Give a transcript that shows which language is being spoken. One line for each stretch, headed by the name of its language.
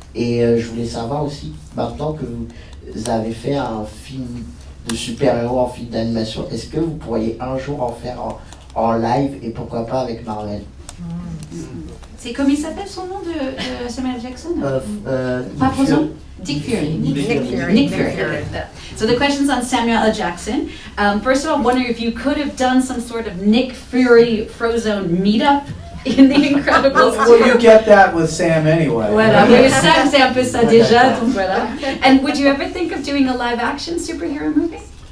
French: Et je voulais savoir aussi, maintenant que vous avez fait un film de super-héros en film d'animation, est-ce que vous pourriez un jour en faire en live et pourquoi pas avec Marvel? C'est comme il s'appelle son nom de Samuel Jackson? Pas Frozone? Dick Fury. Nick Fury.
English: So the question's on Samuel L. Jackson. First of all, I'm wondering if you could have done some sort of Nick Fury Frozone meetup in The Incredibles. Well, you get that with Sam anyway.
French: Voilà, mais Sam c'est un peu ça déjà, donc voilà.
English: And would you ever think of doing a live-action superhero movie?